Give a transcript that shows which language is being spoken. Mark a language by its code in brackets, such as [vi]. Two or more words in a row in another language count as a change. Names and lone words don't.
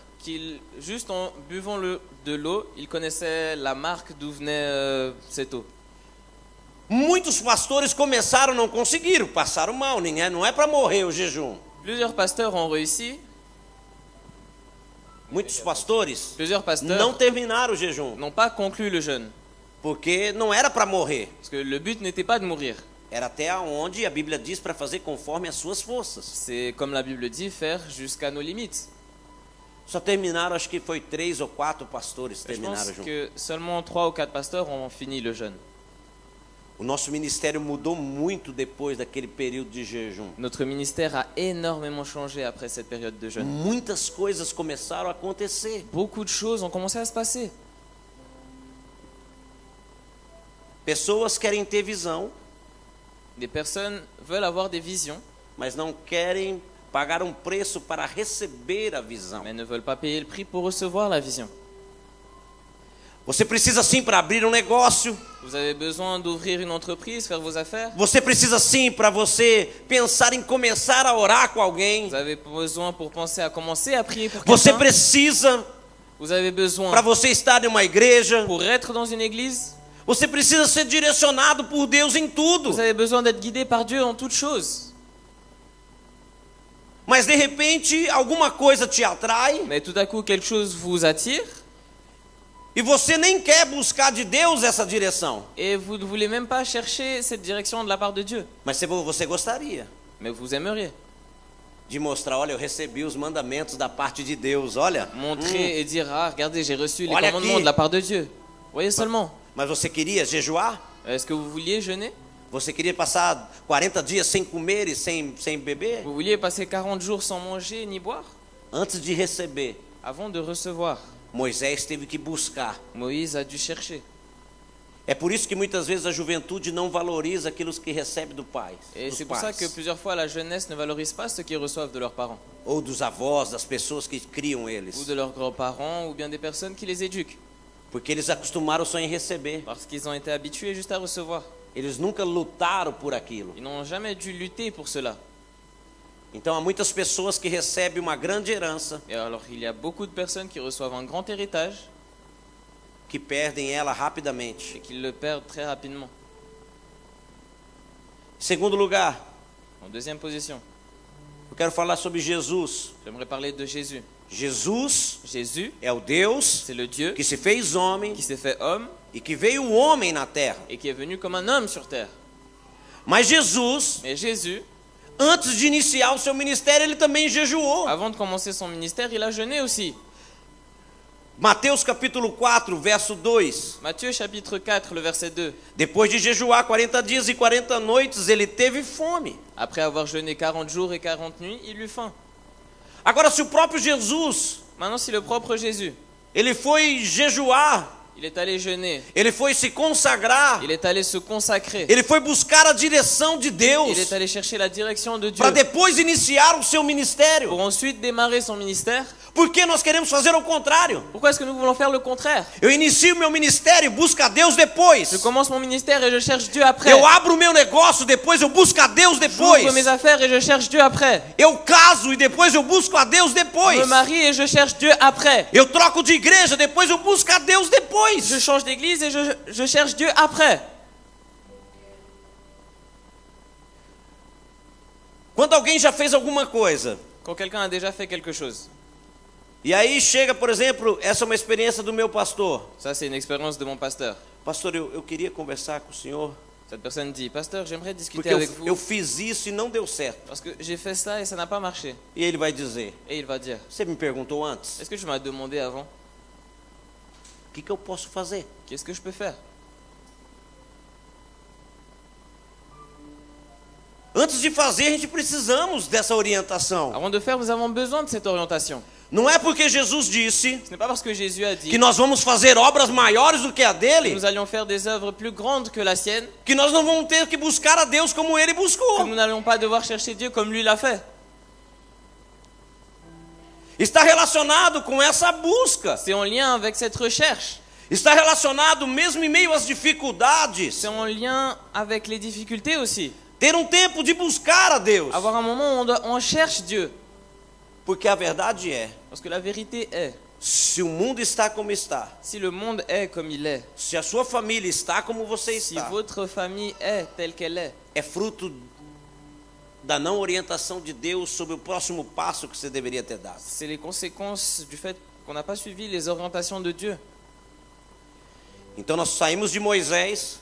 [fr] qu'ils, juste en buvant de l'eau, ils connaissaient la marque d'où venait cette eau. [pt] Muitos pastores começaram, não conseguiram, passaram mal. Não é para morrer o jejum. [fr] Plusieurs pasteurs ont réussi, [pt] Muitos pastores [fr] plusieurs pasteurs [pt] não terminaram o jejum, [fr] n'ont pas conclu le jeûne, [pt] porque não era para morrer. [fr] parce que le but n'était pas de mourir. [pt] Era até onde a Bíblia diz para fazer conforme as suas forças. [fr] C'est comme la Bible dit, faire jusqu'à nos limites. [pt] Só terminaram, acho que foi 3 ou 4 pastores [fr] Je [pt] terminaram [fr] pense [pt] junto. [fr] que seulement 3 ou 4 pasteurs ont fini le jeûne. [pt] O nosso ministério mudou muito depois daquele período de jejum. [fr] Notre ministère a énormément changé après cette période de jeûne. [pt] Muitas coisas começaram a acontecer. [fr] Beaucoup de choses ont commencé à se passer. [pt] Pessoas querem ter visão, [fr] Des personnes veulent avoir des visions, [pt] mas não querem pagar um preço para receber a visão. [fr] mais ne veulent pas payer le prix pour recevoir la vision. [pt] Você precisa sim para abrir um negócio. [fr] Vous avez besoin d'ouvrir une entreprise, faire vos affaires. [pt] Você precisa sim para você pensar em começar a orar com alguém. [fr] Vous avez besoin pour penser à commencer à prier pour [pt] Você [fr] quelqu'un. [pt] precisa [fr] Vous avez besoin [pt] para você estar em uma igreja. [fr] pour être dans une église. [pt] Você precisa ser direcionado por Deus em tudo. [fr] Vous avez besoin d'être guidé par Dieu en toutes choses. [pt] Mas de repente alguma coisa te atrai [fr] Mais tout à coup, quelque chose vous attire [pt] e você nem quer buscar de Deus essa direção. [fr] et vous ne voulez même pas chercher cette direction de la part de Dieu. [pt] Mas você gostaria [fr] Mais vous aimeriez [pt] de mostrar, olha, eu recebi os mandamentos da parte de Deus, olha. [fr] montrer et dire, ah, regardez, j'ai reçu les [pt] Olha [fr] commandements [pt] aqui. [fr] de la part de Dieu. Voyez seulement. [pt] Mas você queria jejuar? [fr] Est-ce que vous vouliez jeûner? [pt] Você queria passar 40 dias sem comer e sem beber? [fr] Vous vouliez passer 40 jours sans manger ni boire? [pt] Antes de receber, [fr] Avant de recevoir, [pt] Moisés teve que buscar. [fr] Moïse a dû chercher. [pt] É por isso que muitas vezes a juventude não valoriza aquilo que recebe do pai, [fr] Et [pt] dos [fr] c'est pour ça que [pt] pais, [fr] plusieurs fois la jeunesse ne valorise pas ce qu'ils reçoivent de leurs parents, [pt] ou dos avós, das pessoas que criam [fr] ou [pt] eles, [fr] de leurs grands-parents, ou bien des personnes qui les éduquent, [pt] porque eles acostumaram só em receber. [fr] parce qu'ils ont été habitués juste à recevoir. [pt] Eles nunca lutaram por aquilo. [fr] Ils n'ont jamais dû lutter pour cela. [pt] Então há muitas pessoas que recebem uma grande herança, [fr] Et alors il y a beaucoup de personnes qui reçoivent un grand héritage [pt] que perdem ela rapidamente. [fr] et qui le perdent très rapidement. [pt] Em segundo lugar, [fr] En deuxième position, [pt] eu quero falar sobre Jesus. [fr] j'aimerais parler de Jésus. [pt] Jesus [fr] Jésus, [pt] é o Deus [fr] c'est le Dieu [pt] que se fez homem [fr] qui s'est fait homme [pt] e que veio o homem na terra. [fr] et qui est venu comme un homme sur terre. [pt] Mas Jesus, [fr] Mais Jésus, [pt] antes de iniciar o seu ministério, ele também jejuou. [fr] avant de commencer son ministère, il a jeûné aussi. [pt] Mateus capítulo 4, verso 2. [fr] Matthieu chapitre 4, le verset 2. [pt] Depois de jejuar 40 dias e 40 noites, ele teve fome. [fr] Après avoir jeûné 40 jours et 40 nuits, il eut faim. [pt] Agora, se o próprio Jesus, [fr] Maintenant, si le propre Jésus, [pt] ele foi jejuar [fr] Il est allé jeûner. [pt] Ele foi se consagrar. [fr] Il est allé se consacrer. [pt] Ele foi buscar a direção de Deus. [fr] Il est allé chercher la direction de Dieu. [pt] Para depois iniciar o seu [fr] Pour [pt] ministério. [fr] ensuite démarrer son ministère. [pt] Porque nós queremos fazer o contrário. [fr] Pourquoi est-ce que nous voulons faire le contraire? [pt] Eu inicio meu ministério, busco a Deus depois. [fr] Je commence mon ministère et je cherche Dieu après. [pt] Eu abro o meu negócio, depois eu busco a Deus depois. [fr] J'ouvre mes affaires et je cherche Dieu après. [pt] Eu caso e depois eu busco a Deus [fr] Je [pt] depois. [fr] me marie et je cherche Dieu après. [pt] Eu troco de igreja, depois eu busco a Deus depois. [fr] Je change d'église et je cherche Dieu après. [pt] Quando alguém já fez alguma coisa, [fr] Quand quelqu'un a déjà fait quelque chose. [pt] e aí chega, por exemplo, essa é uma experiência do meu pastor. [fr] Ça, c'est une expérience de mon pasteur. [pt] Pastor, eu queria conversar com o senhor, [fr] Cette personne dit, pasteur, j'aimerais discuter [pt] porque [fr] avec [pt] eu [fr] vous. [pt] fiz isso e não deu certo. [fr] Parce que j'ai fait ça et ça n'a pas marché. [pt] E ele vai dizer, [fr] Et il va dire, [pt] você me perguntou antes, [fr] est-ce que tu m'as demandé avant? [pt] o que eu posso fazer? [fr] Qu'est-ce que je peux faire? [pt] Antes de fazer, a gente precisamos dessa orientação. [fr] Avant de faire, nous avons besoin de cette orientation. [pt] Não é porque Jesus disse [fr] Ce n'est pas parce que Jésus a dit [pt] que nós vamos fazer obras maiores do que a [fr] que [pt] dele, [fr] nous allions faire des œuvres plus grandes que la sienne, [pt] que nós não vamos ter que buscar a Deus como ele [fr] que [pt] buscou. [fr] nous n'allons pas devoir chercher Dieu comme lui l'a fait. [pt] Está relacionado com essa busca. [fr] C'est en lien avec cette recherche. [pt] Está relacionado mesmo em meio às dificuldades. [fr] C'est en lien avec les difficultés aussi. [pt] Ter um tempo de buscar a Deus. [fr] Avoir un moment où on cherche Dieu. [pt] Porque a verdade é, [fr] Parce que la vérité est, [pt] se o mundo está como está, [fr] si le monde est comme il est, [pt] se a sua família está como você [fr] si [pt] está, [fr] votre famille est telle qu'elle est, [pt] é fruto da não orientação de Deus sobre o próximo passo que você deveria ter dado. [fr] c'est les conséquences du fait qu'on n'a pas suivi les orientations de Dieu. [pt] Então nós saímos de Moisés,